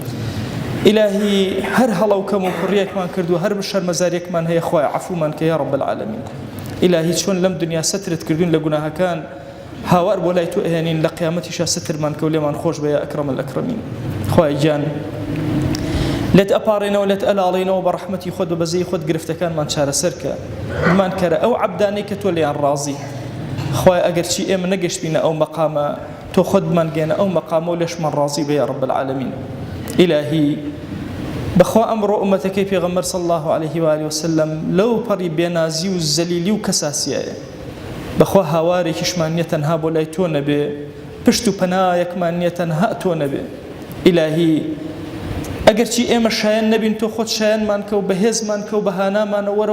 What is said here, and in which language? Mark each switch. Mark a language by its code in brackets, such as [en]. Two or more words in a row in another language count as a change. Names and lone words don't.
[ckb] ئیلاهی هەر هەڵە و کەم و کوڕیەکمان کردو هەر شەرمەزاریەکمان هەیە خوای عەفومان کە [ar] یا رب العالمین [ckb] ئیلاهی چۆن لەم دنیا سەترت کردوین لە گوناهەکان هاوار بۆ لای تۆ ئەهێنین لە قیامەتیشا سترمان کە و لێمان خۆش بە [ar] یا ئەکرەم الئەکرەمین [ckb] خوای گیان لێت ئەپاڕێنەوە لێت ئەلاڵێنەوە بە ڕەحمەتی خۆت و بەزەی خۆت گرفتەکانمان چارەسەر کە بمان کەرە ئەو عەبدانەی کە تۆ لێیان ڕازی خوای ئەگەرچی ئێمە نەگەشتبینە ئەو مەقامە تۆ خۆت بمانگەێنە ئەو مەقامە و لێشمان ڕازی بە [ar] یا رب العالمین [ckb] ئیلاهی بەخوا ئەمڕۆ ئومەتەکەی پێغەمبەر [ar] صلی الله عليه وآله وسلم [ckb] لەو پەڕی بێنازی و زەلیلی و کەساسیایە بەخوا هاوارێکیشمان نییە تەنها بۆ لای تۆ نەبێ پشت و پەنایەکمان نییە تەنها تۆ نەبێ ئیلاهی ئەگەرچی ئێمە شایەن نەبین تۆ خۆت شایەنمان کە و بەهێزمان کە و بەهانامانە وەرە